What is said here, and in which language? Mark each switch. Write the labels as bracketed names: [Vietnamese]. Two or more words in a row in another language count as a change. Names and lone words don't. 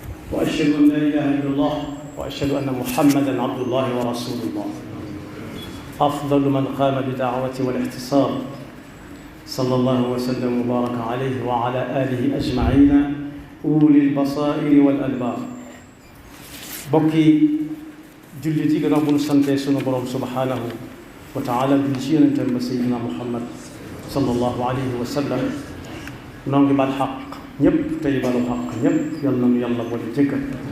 [Arabic] وأشهد أن لا إله إلا الله وأشهد أن محمدا عبد الله ورسول الله أفضل من قام بدعوة والاحتساب صلى الله وسلم وبارك عليه وعلى آله أجمعين أولي البصائر والألباب [Wolof] bokki jullit yi gannaaw bu nu santee sunu borom [Arabic] سبحانه وتعالى [Wolof] julli ci yonentam ba Seydina Muhammad [Arabic] صلى الله عليه وسلم [Wolof] noo ngi baal xaq ñëpp tey balu xaq ñëpp yal na nu yàlla boole jëkkal